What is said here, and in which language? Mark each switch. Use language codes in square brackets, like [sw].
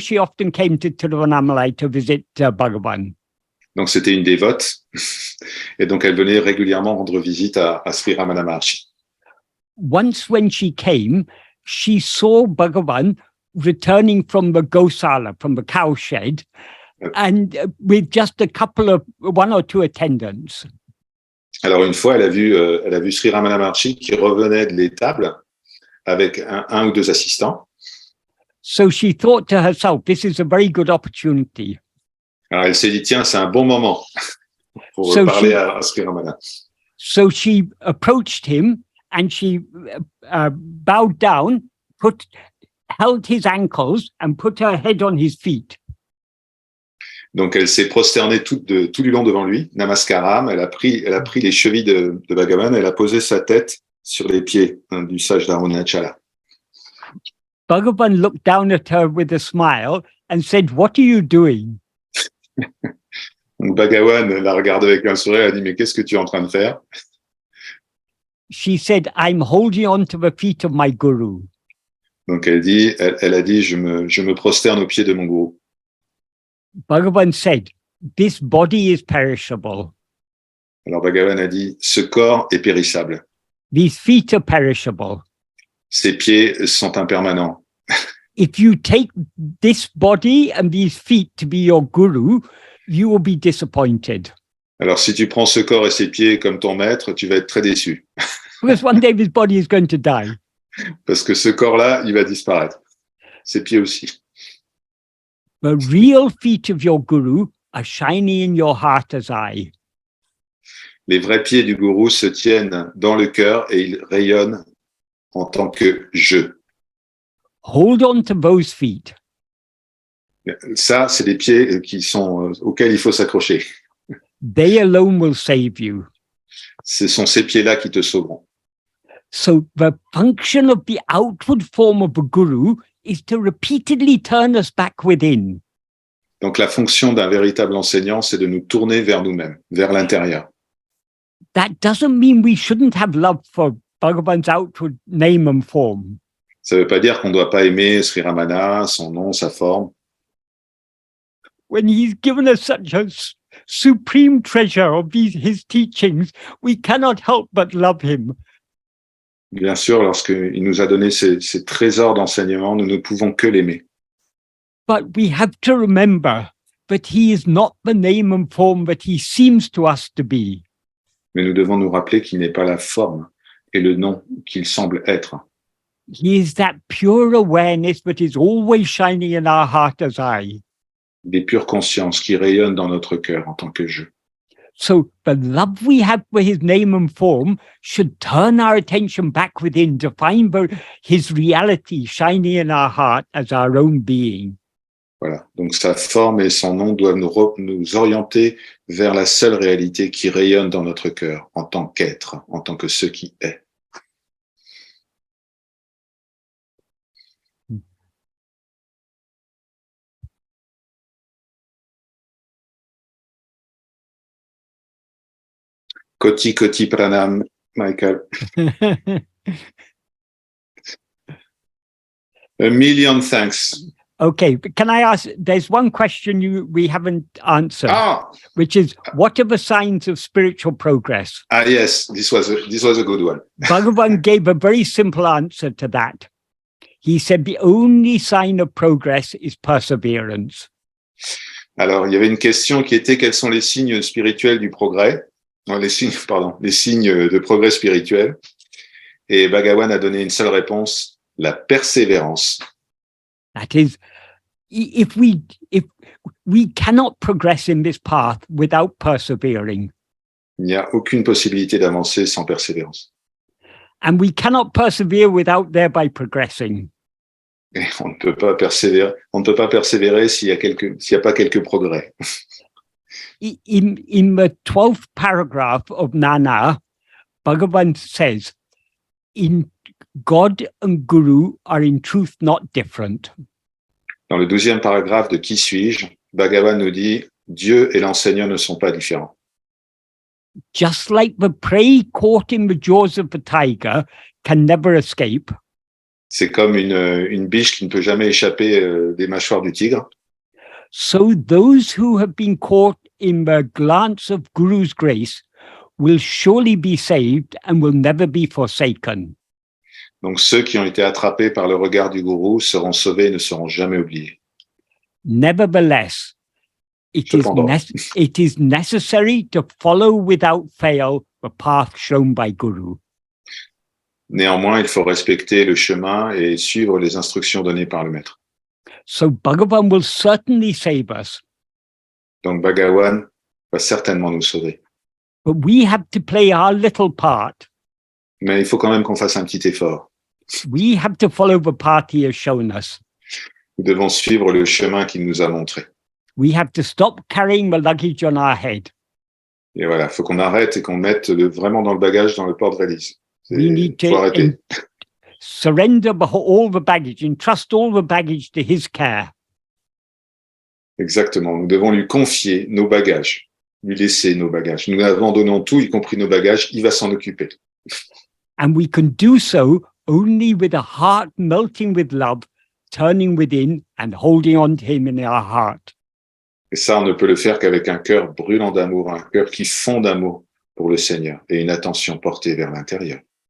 [en] She often came to Tiruvannamalai to visit Bhagavan. [fr] Donc, c'était une dévote. Et donc, elle venait régulièrement rendre visite à Sri Ramana Maharshi. [en] Once when she came, she saw Bhagavan returning from the Gosala, from the cow shed, and with just a couple of, one or two attendants. [fr] Alors, une fois, elle a vu Sri Ramana Maharshi qui revenait de l'étable avec un ou deux assistants. [en] So she thought to herself, this is a very good opportunity. [fr] Alors, elle s'est dit, tiens, c'est un bon moment pour parler à Sri Ramana. [en] So she approached him and she bowed down, held his ankles and put her head on his feet. [fr] Donc, elle s'est prosternée tout du long devant lui, namaskaram. Elle a pris les chevilles de Bhagavan, elle a posé sa tête sur les pieds du sage d'Arunachala. [en] Bhagavan looked down at her with a smile and said, "What are you doing?" [fr] Donc Bhagavan la regarde avec un sourire et a dit, mais qu'est-ce que tu es en train de faire? [en] She said, "I'm holding on to the feet of my guru." [fr] Donc elle a dit, je me prosterne aux pieds de mon gourou. [en] Bhagavan said, "This body is perishable. [fr] Alors Bhagavan a dit, ce corps est périssable. [en] These feet are perishable. [fr] Ses pieds sont impermanents. [en] If you take this body and these feet to be your guru, you will be disappointed. [fr] Alors si tu prends ce corps et ses pieds comme ton maître, tu vas être très déçu. [en] Because one day this body is going to die. [fr] Parce que ce corps-là, il va disparaître. Ses pieds aussi. [en] The real feet of your guru are shining in your heart as I. [fr] Les vrais pieds du gourou se tiennent dans le cœur et ils rayonnent en tant que je. [en] Hold on to those feet. [fr] Ça, c'est des pieds auxquels il faut s'accrocher. [en] They alone will save you. [fr] Ce sont ces pieds-là qui te sauveront. [en] So the function of the outward form of a guru is to repeatedly turn us back within. [fr] Donc la fonction d'un véritable enseignant, c'est de nous tourner vers nous-mêmes, vers l'intérieur. [en] That doesn't mean we shouldn't have love for Bhagavan's outward name and form. [fr] Ça ne veut pas dire qu'on ne doit pas aimer Sri Ramana, son nom, sa forme. [en] When he's given us such a supreme treasure of his teachings, we cannot help but love him. [fr] Bien sûr, lorsqu'il nous a donné ces trésors d'enseignement, nous ne pouvons que l'aimer. [en] But we have to remember that he is not the name and form that he seems to us to be. [fr] Mais nous devons nous rappeler qu'il n'est pas la forme et le nom qu'il semble être. [en] He is that pure awareness that is always shining in our heart as I. [fr] Des pures consciences qui rayonnent dans notre cœur en tant que je. [en] So the love we have for his name and form should turn our attention back within to find his reality shining in our heart as our own being. [fr] Voilà. Donc sa forme et son nom doivent nous orienter vers la seule réalité qui rayonne dans notre cœur en tant qu'être, en tant que ce qui est. [hi] Koti Koti Pranam, Michael. [en] A million thanks. Okay, but can I ask, there's one question we haven't answered, which is, what are the signs of spiritual progress? Yes, this was a good one. Bhagavan gave a very simple answer to that. He said the only sign of progress is perseverance. [fr] Alors, il y avait une question qui était, quels sont les signes spirituels du progrès? Non, les signes de progrès spirituel. Et Bhagavan a donné une seule réponse, la persévérance. [en] That is, if we cannot progress in this path without persevering. [fr] Il n'y a aucune possibilité d'avancer sans persévérance. [en] And we cannot persevere without thereby progressing. [fr] Et on ne peut pas persévérer s'il y a pas quelques progrès. [en] In the 12th paragraph of Nana, Bhagavan says, in God and Guru are in truth not different. [fr] Dans le 12e paragraphe de Qui suis-je, Bhagavan nous dit, Dieu et l'enseignant ne sont pas différents. [en] Just like the prey caught in the jaws of the tiger can never escape. [fr] C'est comme une biche qui ne peut jamais échapper des mâchoires du tigre. [en] So those who have been caught in the glance of Guru's grace will surely be saved and will never be forsaken. [fr] Donc ceux qui ont été attrapés par le regard du gourou seront sauvés et ne seront jamais oubliés. [en] Nevertheless, it is necessary to follow without fail the path shown by Guru. [fr] Néanmoins, il faut respecter le chemin et suivre les instructions données par le maître. [en] So Bhagavan will certainly save us. [fr] Donc Bhagavan va certainement nous sauver. [en] But we have to play our little part. [fr] Mais il faut quand même qu'on fasse un petit effort. [en] We have to follow the path he has shown us. [fr] Nous devons suivre le chemin qu'il nous a montré. [en] We have to stop carrying the luggage on our head. [fr] Et voilà, il faut qu'on arrête et qu'on mette vraiment dans le bagage, dans le porte-valise. [en] We need [fr] faut arrêter. [en] surrender all the baggage, entrust all the baggage to his care. [fr] Exactement. Nous devons lui confier nos bagages, lui laisser nos bagages. Nous abandonnons tout, y compris nos bagages. Il va s'en occuper. [en] And we can do so only with a heart melting with love, turning within and holding on to him in our heart. [fr] Et ça, on ne peut le faire qu'avec un cœur brûlant d'amour, un cœur qui fond d'amour pour le Seigneur et une attention portée vers l'intérieur.